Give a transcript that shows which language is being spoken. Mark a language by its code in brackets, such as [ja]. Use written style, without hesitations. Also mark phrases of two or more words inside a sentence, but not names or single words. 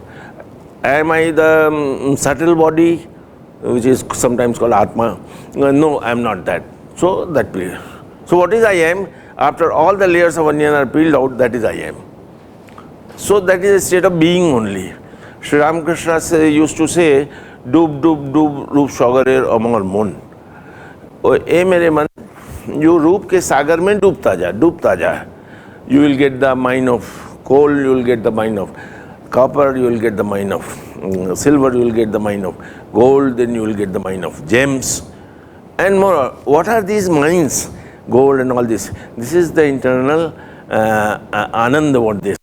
[en] Am I the subtle body, which is sometimes called Atma? No, I am not that. So that peel. So what is I am? After all the layers of onion are peeled out, that is I am. So that is a state of being only. Shri Ram Krishna used to say, [bn] "ডুব, ডুব, ডুব, রূপ সাগর আমার মন." [hi] Oh, ए मेरे मन, you रूप के सागर में डूबता जा. [en] You will get the mine of coal, you will get the mine of copper, you will get the mine of silver, you will get the mine of gold, then you will get the mine of gems. And more, what are these mines? Gold and all this. This is the internal ananda, what they say.